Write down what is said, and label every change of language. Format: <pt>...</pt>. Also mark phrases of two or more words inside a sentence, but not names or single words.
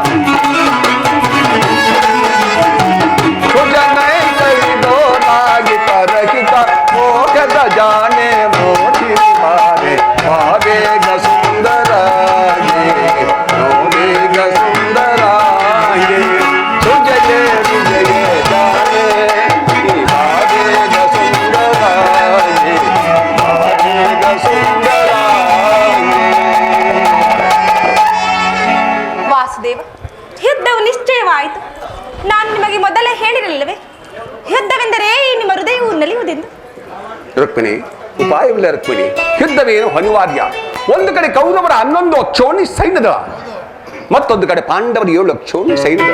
<kn>ಸುಜನೈ ಕರಿದೋರಾಗಿ ಪರಗಿದ ಮೋಹದ ಜಾನೆ ಮೋಹಿನಿ ಬಾರೆ ಬಾಬೇಗ ಸುಂದರಾಗಿ ನೋಡೀಗ ಸುಂದರಾಗಿ ಸುಜಯೇ ವಿಜಯೇ ಜಾನೆ ಈ ಬಾಬೇಗ ಸುಂದರಾಗಿ ಬಾಬೇಗ ಸುಂದರಾಗಿ ವಾಸುದೇವ, ಯುದ್ಧವು ನಿಶ್ಚಯವಾಯಿತು. ನಾನು ನಿಮಗೆ ಮೊದಲೇ ಹೇಳಿರಲಿಲ್ಲವೇ, ಯುದ್ಧವೆಂದರೆ ಈ ನಿಮ್ಮ ಹೃದಯವು ನಲಿಯುವುದೆಂದು. ರುಕ್ಮಿಣಿ, ಉಪಾಯವಿಲ್ಲ ರುಕ್ಮಿಣಿ. ಯುದ್ಧವೇನು ಅನಿವಾರ್ಯ. ಒಂದು ಕಡೆ ಕೌರವರ 11 ಅಕ್ಷೋಣಿ ಸೈನ್ಯದ, ಮತ್ತೊಂದು ಕಡೆ ಪಾಂಡವರ 7 ಅಕ್ಷೋಣಿ ಸೈನ್ಯದ.</kn>